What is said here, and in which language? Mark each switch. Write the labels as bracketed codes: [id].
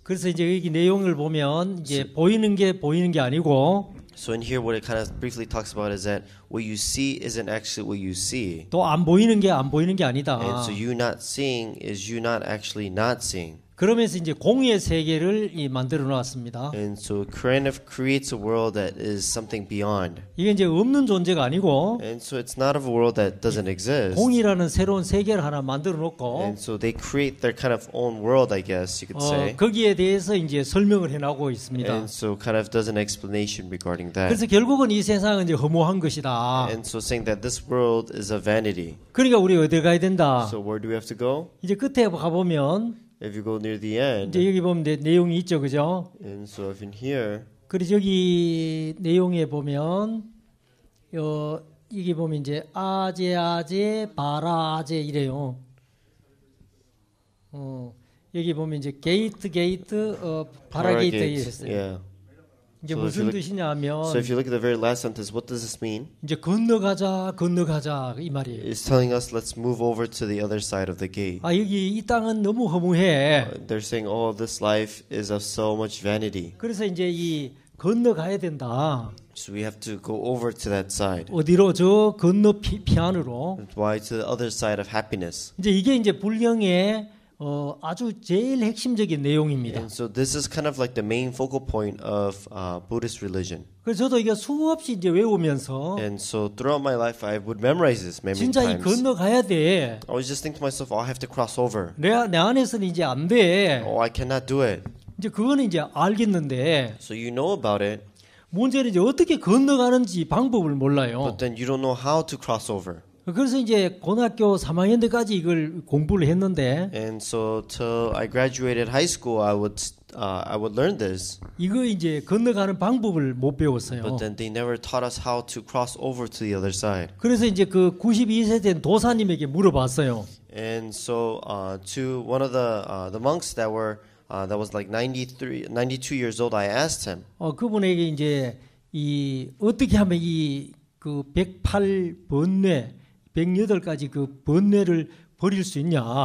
[ko] 그래서 이제 여기 내용을 보면 이제 보이는 게 아니고. [en] So in here, what it kind of briefly talks about is that what you see isn't actually what you see. [ko] 또 안 보이는 게 아니다. [en] And so you not seeing is you not actually not seeing. [ko] 그러면서 이제 공의 세계를 만들어 놨습니다. [en] And so it kind of creates a world that is something beyond. [ko] 이게 이제 없는 존재가 아니고. [en] And so it's not of a world that doesn't exist. [ko] 공이라는 새로운 세계를 하나 만들어 놓고. [en] And so they create their kind of own world, I guess you could say. [ko] 거기에 대해서 이제 설명을 해나가고 있습니다. [en] And so kind of does an explanation regarding that. [ko] 그래서 결국은 이 세상은 이제 허무한 것이다. [en] And so saying that this world is a vanity. [ko] 그러니까 우리 어디 가야 된다. [en] So where do we have to go? [ko] 이제 끝에 가 보면. [en] If you go near the end. [ko] 이제 여기 보면 내용이 있죠, 그죠? [en] And so if in here. [ko] 그리고 여기 내용에 보면 여기 보면 이제 아제 바라제 이래요. 여기 보면 이제 게이트 바라게이트 이랬어요. [en] Yeah. [ko] 이게 무슨 뜻이냐면 [en] So if you look at the very last sentence, what does this mean? [ko] 이제 건너가자 이 말이에요. [en] It's telling us let's move over to the other side of the gate. [ko] 여기 이 땅은 너무 허무해. [en] They're saying, oh, this life is of so much vanity. [ko] 그래서 이제 이 건너가야 된다. [en] So we have to go over to that side. [ko] 어디로? 저 건너 피안으로. [en] Why to the other side of happiness? [ko] 이제 이게 이제 불경의 아주 제일 핵심적인 내용입니다. [en] And so this is kind of like the main focal point of Buddhist religion. [ko] 그래서 저도 이게 수없이 이제 외우면서 [en] And so throughout my life, I would memorize this many [ko] 진짜 이 [en] times. [ko] 건너가야 돼. [en] I was just thinking to myself, oh, I have to cross over. [ko] 내 안에서는 이제 안 돼. [en] Oh, I cannot do it. [ko] 이제 그거는 이제 알겠는데 [en] So you know about it, [ko] 문제는 이제 어떻게 건너가는지 방법을 몰라요. [en] but then you don't know how to cross over. [ko] 그래서 이제 고등학교 3학년 때까지 이걸 공부를 했는데 [en] And so till I graduated high school, I would learn this. [ko] 이거 이제 건너가는 방법을 못 배웠어요. [en] But then they never taught us how to cross over to the other side. [ko] 그래서 이제 그 92세 된 도사님에게 물어봤어요. [en] And so to one of the monks that was like 92 years old, I asked him, [ko] 그분에게 이제 이 어떻게 하면 이 그 108번뇌 108가지 그 번뇌를 버릴 수 있냐?